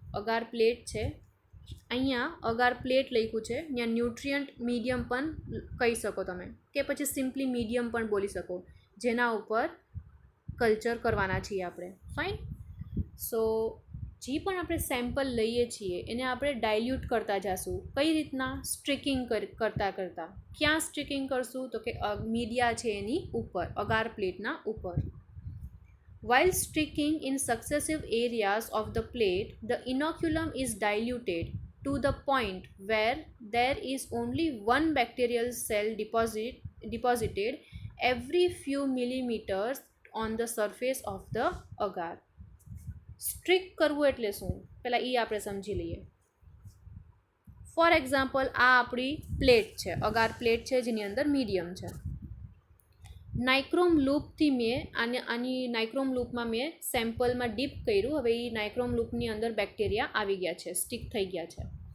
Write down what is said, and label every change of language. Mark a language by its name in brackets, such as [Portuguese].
[Gujarati] અગાર plate છે, અહીંયા અગાર plate લખ્યું છે, ત્યાં ન્યુટ્રિયન્ટ મીડિયમ પણ કહી શકો તમે, કે પછી સિમ્પલી મીડિયમ પણ બોલી શકો, જેના ઉપર કલ્ચર કરવાના છીએ આપણે. ફાઇન. સો જે પણ આપણે સેમ્પલ લઈએ છીએ એને આપણે ડાયલ્યુટ કરતા જઈશું. કઈ રીતના? સ્ટ્રીકિંગ કરતાં. ક્યાં સ્ટ્રીકિંગ કરશું? તો કે મીડિયા છે એની ઉપર, અગાર પ્લેટના ઉપર. [English] While streaking in successive areas of the plate, the inoculum is diluted to the point where there is only one bacterial cell deposited every few millimeters on the surface of the agar. [Gujarati] Strict કરવું એટલે શું? પહેલાં એ આપણે સમજી લઈએ. [English] for example, [Gujarati] આ આપણી plate છે, અગાર પ્લેટ છે જેની અંદર મીડિયમ છે. નાઇક્રોમ લૂપથી મેં આની નાઇક્રોમ લૂપમાં મેં સેમ્પલમાં ડીપ કર્યું. હવે એ નાઇક્રોમ લૂપની અંદર બેક્ટેરિયા આવી ગયા છે, સ્ટીક થઈ ગયા છે.